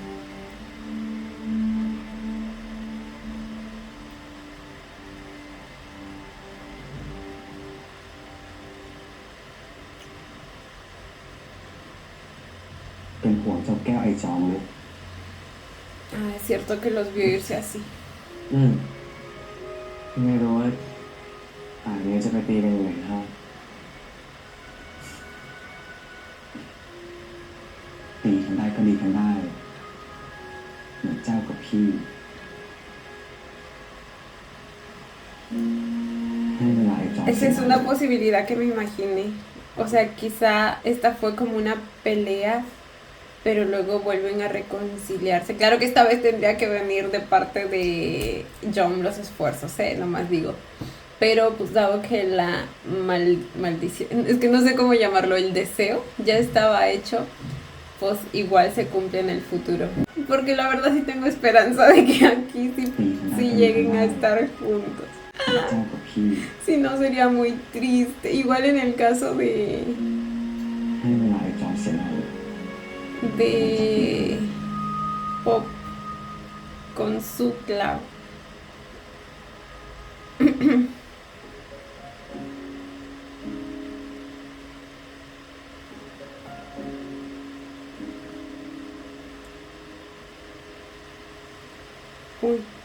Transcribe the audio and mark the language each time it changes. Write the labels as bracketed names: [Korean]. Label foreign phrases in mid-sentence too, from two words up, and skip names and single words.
[Thai] เป็นห่วงเจ้าแก้วไอจอมเลย [Spanish] Ah, es cierto que los vio irse así. [Thai] ไม่รู้ว่าป่านนี้จะไปตีกันยังไงครับตีกันได้ก็ดีกันได้เหมือนเจ้ากับพี่ให้เวลาไอ้จอม [Spanish] Esa es una posibilidad que me imaginé. O sea, quizá esta fue como una pelea pero luego vuelven a reconciliarse. Claro que esta vez tendría que venir de parte de John los esfuerzos, nomás digo. Pero pues dado que la maldición, es que no sé cómo llamarlo, el deseo ya estaba hecho, pues igual se cumple en el futuro. Porque la verdad sí tengo esperanza de que aquí sí lleguen a estar juntos. [Thai] เจ้ากับพี่ [Spanish] Si no sería muy triste. Igual en el caso [Thai] ให้เวลาไอ้จอมเสนาเลย [Spanish] de Pop con su clavo. Uy.